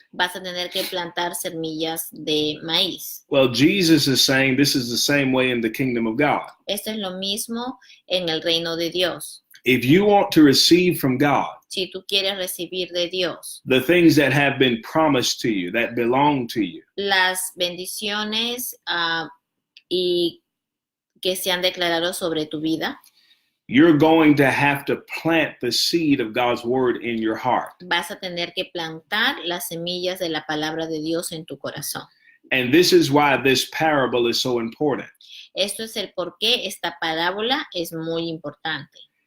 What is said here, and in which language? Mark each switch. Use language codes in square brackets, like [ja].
[es] Vas a tener que plantar semillas de maíz. [en] Well, Jesus is saying this is the same way in the kingdom of God. [es] Esto es lo mismo en el reino de Dios. [en] If you want to receive from God, [es] si tú quieres recibir de Dios, [en] the things that have been promised to you, that belong to you, [es] las bendiciones y que se han declarado sobre tu vida, [en] you're going to have to plant the seed of God's word in your heart. [es] Vas a tener que plantar las semillas de la palabra de Dios en tu corazón. [en] And this is why this parable is so important. [es] Esto es el por qué esta parábola es muy importante.